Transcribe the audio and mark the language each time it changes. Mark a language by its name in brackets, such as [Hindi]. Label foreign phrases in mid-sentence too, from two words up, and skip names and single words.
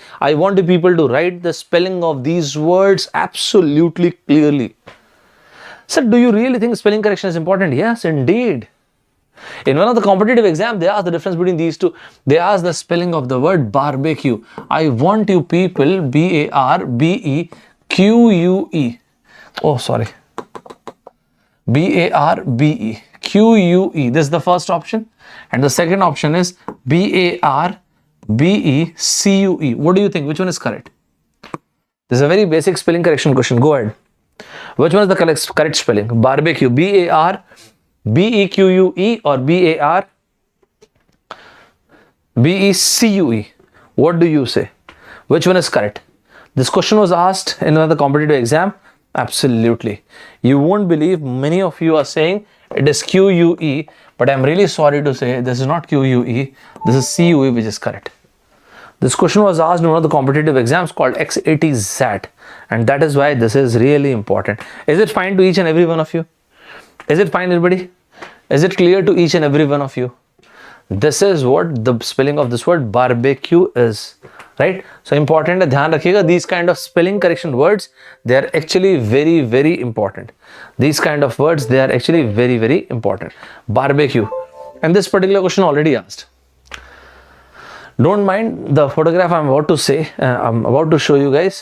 [English] I want the people to write the spelling of these words absolutely clearly. Sir, do you really think spelling correction is important? Yes, indeed. In one of the competitive exams, they asked the difference between these two. They asked the spelling of the word barbecue. I want you people, B-A-R-B-E-Q-U-E. Oh, sorry. B-A-R-B-E-Q-U-E. This is the first option. And the second option is B-A-R-B-E-C-U-E. What do you think? Which one is correct? This is a very basic spelling correction question. Go ahead. Which one is the correct spelling? Barbecue. B-A-R-B-E-Q-U-E or B-A-R-B-E-C-U-E. What do you say? Which one is correct? This question was asked in another competitive exam. Absolutely. You won't believe many of you are saying it is Q-U-E, but I'm really sorry to say this is not Q-U-E. This is C-U-E, which is correct. This question was asked in one of the competitive exams called X80 ZAT, and that is why this is really important. Is it fine to each and every one of you? Is it fine, everybody? Is it clear to each and every one of you? This is what the spelling of this word barbecue is, right? So important [Hindi] है, ध्यान रखिएगा, [English] these kind of spelling correction words, they are actually very, very important. These kind of words, they are actually very, very important. Barbecue. And this particular question already asked. Don't mind the photograph I'm about to say, I'm about to show you guys.